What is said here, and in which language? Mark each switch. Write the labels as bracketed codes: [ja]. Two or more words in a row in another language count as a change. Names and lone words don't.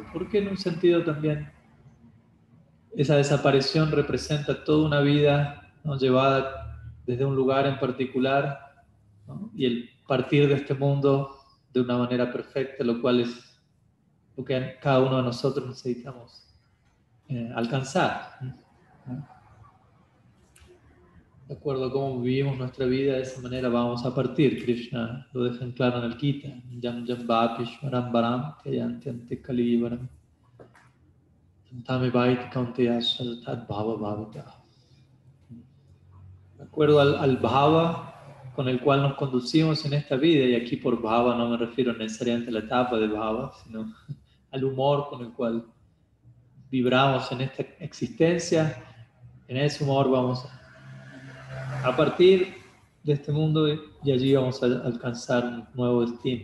[es] Porque en un sentido también esa desaparición representa toda una vida, ¿no?, llevada desde un lugar en particular, ¿no?, y el partir de este mundo de una manera perfecta, lo cual es lo que cada uno de nosotros necesitamos alcanzar, ¿no? de acuerdo a cómo vivimos nuestra vida, de esa manera vamos a partir. Krishna lo deja en claro en el Gita. [sa] यं यं वापि स्मरन् भावं त्यजत्यन्ते कलेवरम् तं तमेवैति कौन्तेय सदा तद्भावभावितः. [es] De acuerdo al bhava con el cual nos conducimos en esta vida, y aquí por bhava no me refiero necesariamente a la etapa de bhava, sino al humor con el cual vibramos en esta existencia, en ese humor vamos a partir de este mundo y allí vamos a alcanzar un nuevo destino.